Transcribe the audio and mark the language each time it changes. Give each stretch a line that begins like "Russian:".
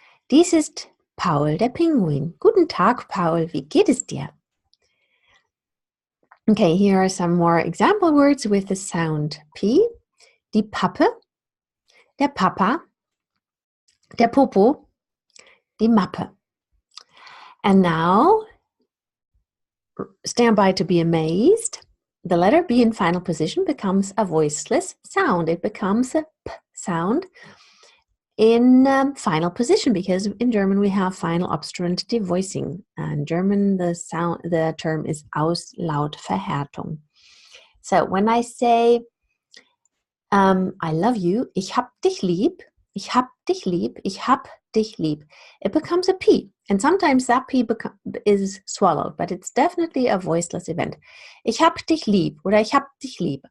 German: Dies ist Paul, der Pinguin. Guten Tag, Paul. Wie geht es dir?
English: Okay, here are some more example words with the sound P.
German: Die Pappe, der Papa, der Popo, die Mappe.
English: And now, stand by to be amazed. The letter B in final position becomes a voiceless sound. It becomes a P sound in final position, because in German we have final obstruent devoicing. In German, the term is Auslautverhärtung. So when I say I love you,
German: ich hab dich lieb,
English: ich hab dich lieb, ich hab dich lieb, it becomes a P. And sometimes that P is swallowed, but it's definitely a voiceless event.
German: Ich hab dich lieb oder ich hab dich lieb.